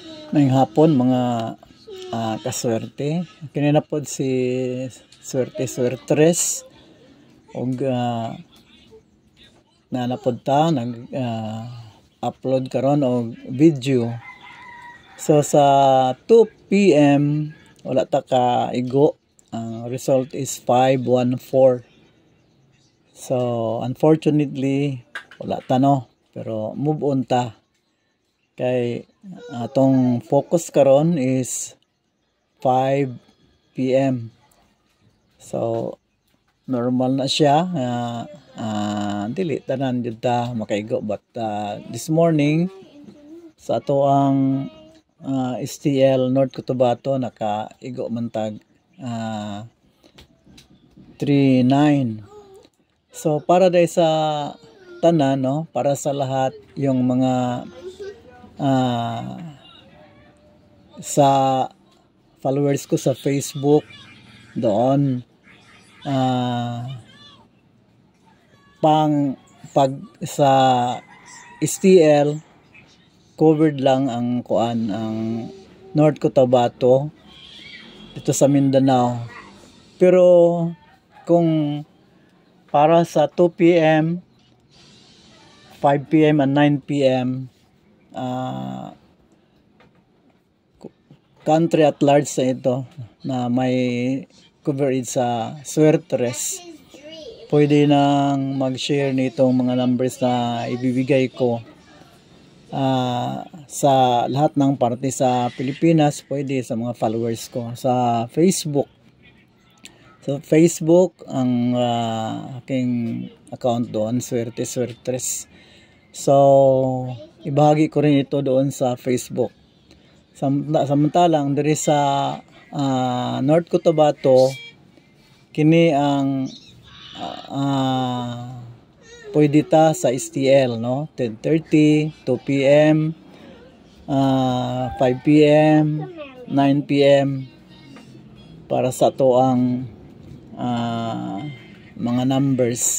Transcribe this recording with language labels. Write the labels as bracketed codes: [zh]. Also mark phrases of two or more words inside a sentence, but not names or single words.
[tl] Ngayong hapon mga kaswerte. [ceb] Kanina po si Swerte og nanapod ta nag-upload karon og video. So sa 2 PM wala ta ka igo. Ang result is 514. [en] So unfortunately [ceb] wala ta no, pero [en] move on [ceb] ta. Kay atong focus karon is 5 PM. So normal na siya, dili tanan jud ta makaigo, [en] but this morning [ceb] sa ato ang STL North Cotabato nakaigo man tag 3-9. So para dai sa tanan no, [tl] para sa lahat yung mga sa followers ko sa Facebook doon, pag sa STL covered lang ang ang North Cotabato dito sa Mindanao. Pero kung para sa 2 PM, 5 PM and 9 PM [en] country at large [tl] sa ito na may coverage sa Swertres, pwede nang mag-share nitong mga numbers na ibibigay ko sa lahat ng parte sa Pilipinas, pwede sa mga followers ko sa Facebook. So Facebook ang aking account doon, Swertres. So ibahagi ko rin ito doon sa Facebook. [ceb] Samantalang diri sa North Cotabato, kini ang pwede ta sa STL no, 10:30, 2 PM, 5 PM, 9 PM para sa to ang mga numbers.